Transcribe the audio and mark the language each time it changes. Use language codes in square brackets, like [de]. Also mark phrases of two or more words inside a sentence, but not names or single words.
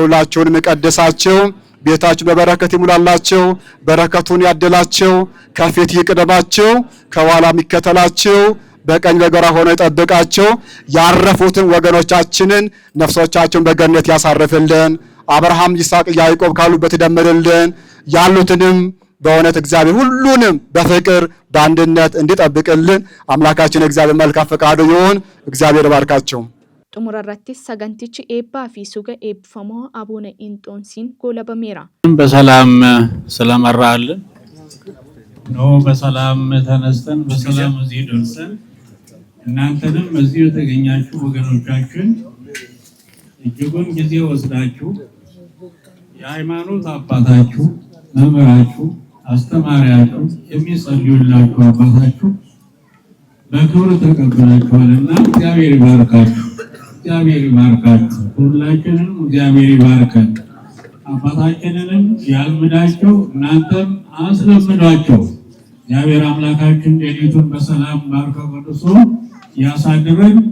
[am] ሁላችሁን ይቀድሳችሁ። ቤታችሁ በበረከት ይሙላላችሁ። በረከቱን ያድላችሁ። ከፊት ይቅደማችሁ፣ ከኋላ ይከተላችሁ፣ በቀኝ በግራ ሆኖ ይጠብቃችሁ። ያረፉትን ወገኖቻችንን ነፍሶቻቸውን በገነት ያሳርፍልን። አብርሃም፣ ይስሐቅ፣ ያዕቆብ ካሉበት ይደምርልን። ያሉትንም በእውነት እግዚአብሔር ሁሉንም በፍቅር በአንድነት እንዲጠብቅልን አምላካችን እግዚአብሔር መልካም ፈቃዱ ይሁን። እግዚአብሔር ባርካችሁ። [om] xumurarrattis sagantichi eebbaa fi suga eebbifamoo abuuna inxoonsiin goolabameera. [am] በሰላም ስለመራልን ነው በሰላም ተነስተን በሰላም እዚህ ደርሰን እናንተንም እዚህ የተገኛችሁ ወገኖቻችን እጅጉን ጊዜ ወስዳችሁ የሃይማኖት አባታችሁ መምህራችሁ አስተማሪያችሁ የሚጸልዩላችሁ አባታችሁ በክብር ተቀበላችኋልና እግዚአብሔር ይባርካችሁ። እግዚአብሔር ይባርካችሁ። ሁላችንም እግዚአብሔር ይባርከን። አባታችንንም ያልምዳቸው እናንተም አስለምዷቸው። እግዚአብሔር አምላካችን ሌሊቱን በሰላም ባርኮ ቀድሶ ያሳድረን።